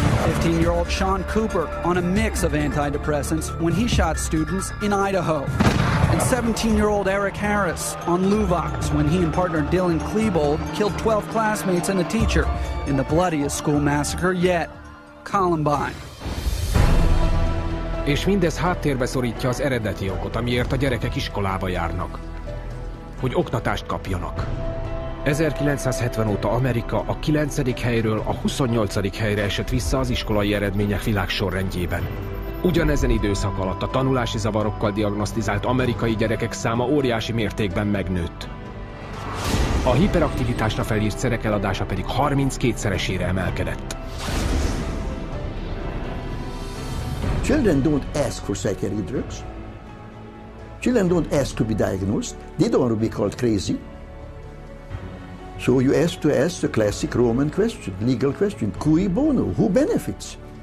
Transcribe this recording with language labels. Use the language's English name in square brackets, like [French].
[English] 15-year-old Sean Cooper on a mix of antidepressants when he shot students in Idaho. And 17-year-old Eric Harris on Luvox when he and partner Dylan Klebold killed 12 classmates and a teacher in the bloodiest school massacre yet, Columbine. [Hungarian] És mindez háttérbe szorítja az eredeti okot, amiért a gyerekek iskolába járnak. Hogy oktatást kapjanak. 1970 óta Amerika a 9. helyről a 28. helyre esett vissza az iskolai eredmények világsorrendjében. Ugyanezen időszak alatt a tanulási zavarokkal diagnosztizált amerikai gyerekek száma óriási mértékben megnőtt. A hiperaktivitásra felírt szerek eladása pedig 32-szeresére emelkedett. [English] Children don't ask for psychiatric drugs. Children don't ask to be diagnosed. They don't want to be called crazy. So you ask the classic Roman question, legal question, cui bono, who benefits?